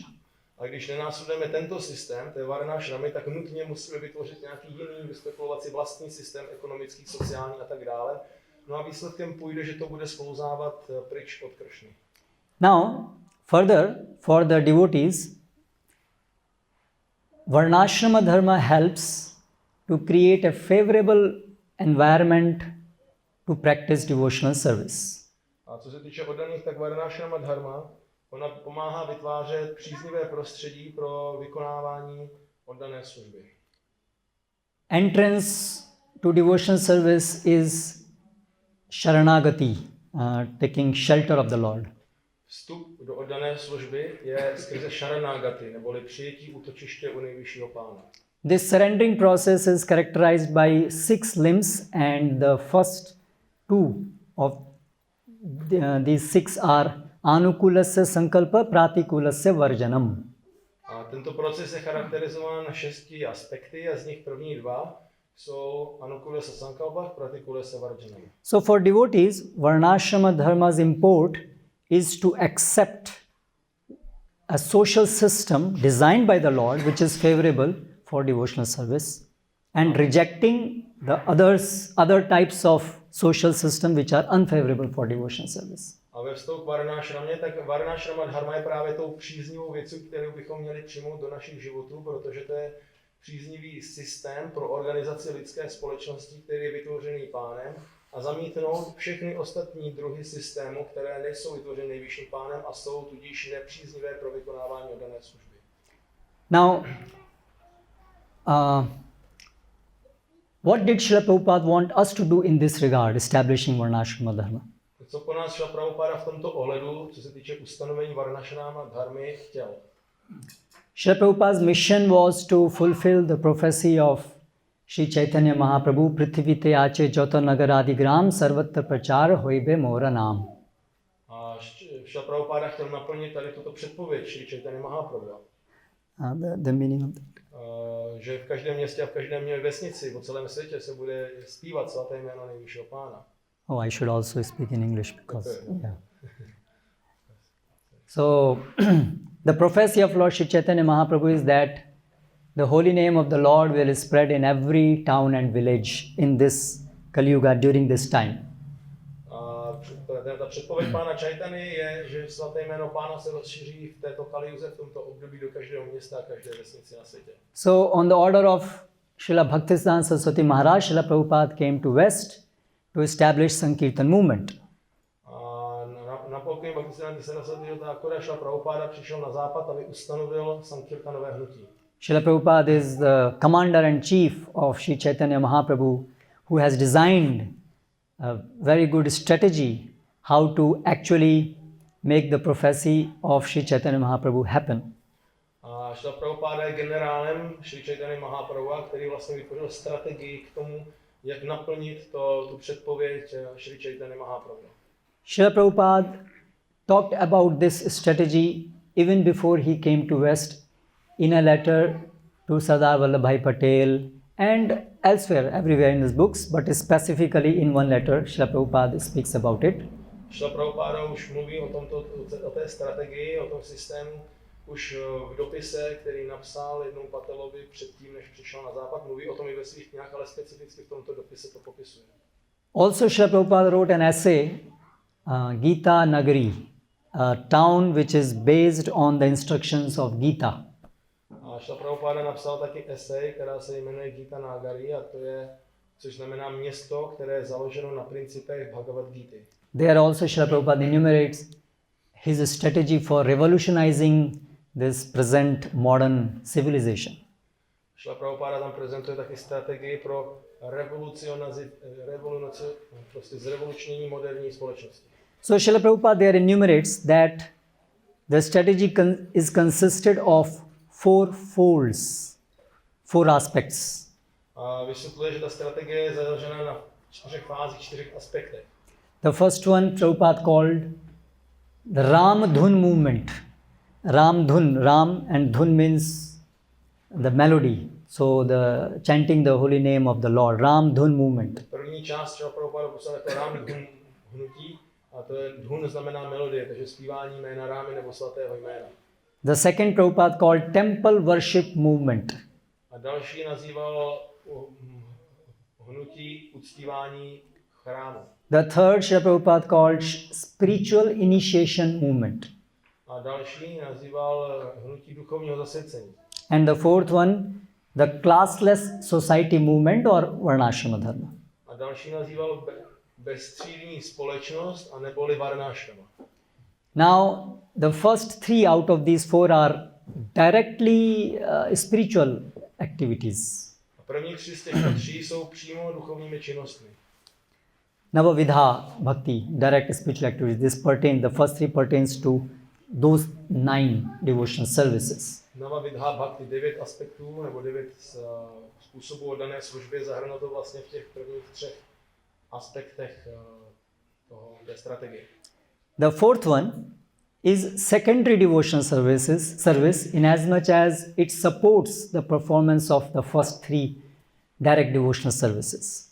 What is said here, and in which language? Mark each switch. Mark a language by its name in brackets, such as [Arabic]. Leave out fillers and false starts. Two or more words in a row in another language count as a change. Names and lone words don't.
[Czech] A když nenásledujeme tento systém, té Varnasramy, tak nutně musíme vytvořit nějaký jiný, vyspekulovat si vlastní systém ekonomický, sociální a tak dále. No a výsledkem půjde, že to bude sklouzávat pryč od Kršny. [English] Now, further, for the devotees, Varnasrama Dharma helps to create a favorable environment to practice devotional service. [Czech] A co se týče oddaných, tak Varnasrama Dharma, ona pomáhá vytvářet příznivé prostředí pro vykonávání oddané služby. [English] Entrance to devotional service is sharanagati, taking shelter of the Lord. [Czech] Vstup do oddané služby je skrze sharanagati, neboli přijetí útočiště u nejvyššího pána. [English] This surrendering process is characterized by 6 limbs, and the first 2 of these 6 are [Sanskrit] आनुकूल्यस्य सङ्कल्प प्रातिकूल्यस्य वर्जनम्. [Czech] A tento proces je charakterizován 6 aspekty a z nich první 2 jsou [Sanskrit] आनुकूल्यस्य सङ्कल्प, प्रातिकूल्यस्य वर्जनम्. [English] So for devotees, Varnasrama Dharma's import is to accept a social system designed by the Lord which is favorable for devotional service, and rejecting the other types of social system which are unfavorable for devotional service. [Czech] A ve vztahu k Varnasramě, tak Varnasrama Dharma je právě tou příznivou věcí, kterou bychom měli přijmout do našich životů, protože to je příznivý systém pro organizaci lidské společnosti, který je vytvořený pánem, a zamítnout všechny ostatní druhy systému, které nejsou vytvořeny nejvyšším pánem a jsou tudíž nepříznivé pro vykonávání oddané služby. [English] Now, what did Srila Prabhupada want us to do in this regard, establishing Varnasrama Dharma? [Czech] Co po nás Srila Prabhupada v tomto ohledu, co se týče ustanovení Varnasrama Dharmy, chtěl? [English] Srila Prabhupada's mission was to fulfill the prophecy of Sri Chaitanya Mahaprabhu, [Bangla] পৃথিবীতে আছে যত নগরাদি গ্রাম সর্বত্র প্রচার হইবে মোর নাম. [Czech] A Srila Prabhupada chtěl naplnit tady tuto předpověď Sri Chaitanya Mahaprabhu. [English] The meaning of that. [Czech] Že v každém městě a v každém vesnici po celém světě se bude zpívat svaté jméno nejvyššího pána. [English] Oh, I should also speak in English because, yeah. So, the prophecy of Lord Sri Chaitanya Mahaprabhu is that the holy name of the Lord will spread in every town and village in this Kali Yuga during this time. [Czech] Ta předpověď pána Chaitany je, že svaté jméno pána se rozšíří v této Kali Yuze v tomto období do každého města a každé vesnice na světě. [English] So, on the order of Srila Bhaktisiddhanta Saraswati Maharaj, Srila Prabhupada came to West to establish Sankirtan movement. [Czech] Na pokyn Bhaktisiddhanta Saraswati Thakura Srila Prabhupada přišel na západ, aby ustanovil Sankirtanové hnutí. [English] Srila Prabhupada is the commander and chief of Sri Chaitanya Mahaprabhu, who has designed a very good strategy how to actually make the prophecy of Sri Chaitanya Mahaprabhu happen. [Czech] A Srila Prabhupada je generálem Sri Chaitanya Mahaprabhu, který vlastně vytvořil strategii k tomu, jak naplnit tu předpověď Sri Chaitanya Mahaprabhu. [English] Srila Prabhupada talked about this strategy even before he came to West in a letter to Sardar Vallabhbhai Patel and elsewhere, everywhere in his books, but specifically in one letter, Srila Prabhupada speaks about it. [Czech] Srila Prabhupada už mluví o té strategii, o tom systému, už v dopise, který napsal jednou Patelovi předtím, než přišel na západ, mluví o tom i ve svých knihách, ale specificky v tomto dopise to popisuje. [English] Also, Srila Prabhupada wrote an essay, Gita Nagari, a town which is based on the instructions of Gita. [Czech] A A Srila Prabhupada napsal taky esej, která se jmenuje Gita Nagari, a to je, což znamená město, které je založeno na principech Bhagavad Gita. [English] There also Srila Prabhupada enumerates his strategy for revolutionizing this present modern civilization. [Czech] Srila Prabhupada tam prezentuje taky strategii pro prostě zrevolučnění moderní společnosti. [English] So Srila Prabhupada there enumerates that the strategy is consisted of four folds, four aspects. [Czech] A vysvětluje, že ta strategie je založena na 4 fázích, 4 aspektech. [English] The first one Prabhupada called the Ram Dhun movement. Ram Dhun, Ram and Dhun means the melody. So the chanting the holy name of the Lord, Ram Dhun movement. [Czech] První část Srila Prabhupada popsal jako Ram Dhun hnutí, a to je Dhun znamená melodie, takže zpívání jména Rámy nebo svatého jména. [English] The second Prabhupada called temple worship movement. [Czech] A další nazýval hnutí uctívání chrámu. [English] The third Srila Prabhupada called spiritual initiation movement. [Czech] A další nazýval hnutí duchovního zasvěcení. [English] And the fourth one, the classless society movement or Varnasrama Dharma. [Czech] A další nazýval bezstřídní společnost a neboli varnashrama. [English] Now, the first three out of these four are directly spiritual activities. [Czech] A první 3 z těchto 3 jsou přímo duchovními činnostmi. [Sanskrit] नवविध भक्ति, [English] direct spiritual activities. The first three pertains to those 9 devotional services. [Sanskrit] नवविध भक्ति, [Czech] 9 aspektů nebo 9 způsobů oddané službě, zahrnuto to vlastně v těch prvních 3 aspektech té strategie. [English] The fourth one is secondary devotional service in as much as it supports the performance of the first 3 direct devotional services.